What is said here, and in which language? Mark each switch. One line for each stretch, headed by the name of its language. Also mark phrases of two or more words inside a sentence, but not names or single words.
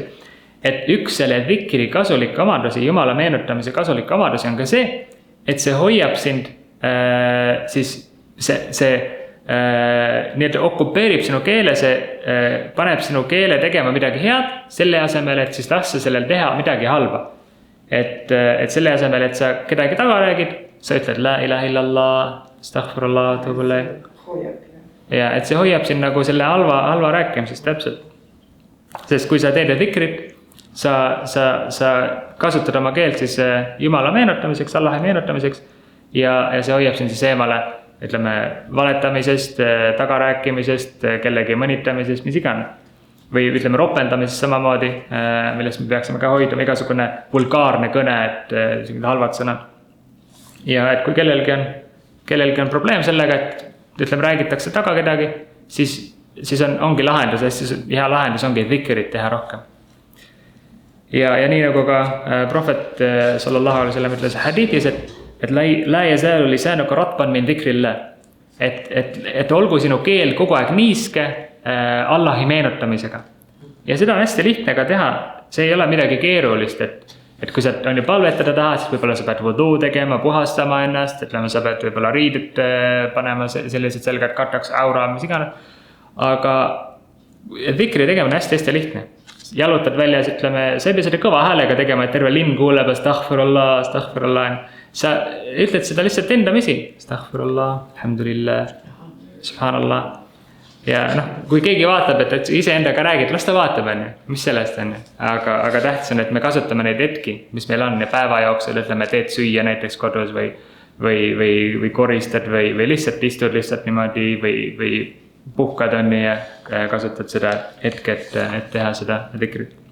Estonian: Et üks selle dhikri kasulik omadusi, Jumala meenutamise kasulik omadusi on ka see, et see hoiab sind siis see nii-öelda okupeerib sinu keele, see paneb sinu keele tegema midagi head, selle asemel, et siis lasta sellel teha midagi halba. Et selle asemel, et sa kedagi taga räägid, sa ütled
Arabic: لا إله إلا الله، أستغفر الله,
Estonian: tubule. Ja et see hoiab siin nagu selle halva rääkimisest täpselt. Sest kui sa teed dhikrit, sa kasutad oma keelt siis Jumala meenutamiseks, Allahi meenutamiseks ja see hoiab siin siis eemale, ütleme, valetamisest, tagarääkimisest, kellegi mõnitamisest, mis iganes. Või ütleme ropendamisest samamoodi, millest me peaksime ka hoiduma, igasugune vulgaarne kõne, et halvad sõnad. Ja et kui kellelgi on probleem sellega, et ütleme, räägitakse taga kedagi, siis ongi lahendus, hästi hea lahendus ongi dhikrit teha rohkem. Ja nii nagu ka prohvet
Arabic: صلى الله عليه وسلم
Estonian: ütles hadiithis, et
Arabic: لا يزال لسانك رطبا من ذكر الله.
Estonian: Et olgu sinu keel kogu aeg niiske Allahi meenutamisega. Ja seda on hästi lihtne ka teha. See ei ole midagi keerulist, et kui sa on ju palvetada tahad, siis võib-olla sa pead wudu tegema, puhastama ennast, ütleme, sa pead võib-olla riidud panema sellised selged kataks aura, mis iganes. Aga dhikri tegemine on hästi lihtne. Jalutad väljas, ütleme, sa ei pea seda kõva häälega tegema, et terve linn kuuleb, astaghfirullah. Sa ütled seda lihtsalt endamisi.
Arabic: أستغفر الله، الحمد لله، سبحان الله.
Estonian: Ja kui keegi vaatab, et ise endaga räägid, las ta vaatab, mis sellest on. Aga tähtis on, et me kasutame neid hetki, mis meil on ja päeva jooksul, ütleme, teed süüa näiteks kodus või koristad või lihtsalt istud lihtsalt niimoodi või puhkad on ja kasutad seda hetke, et teha seda dhikrit.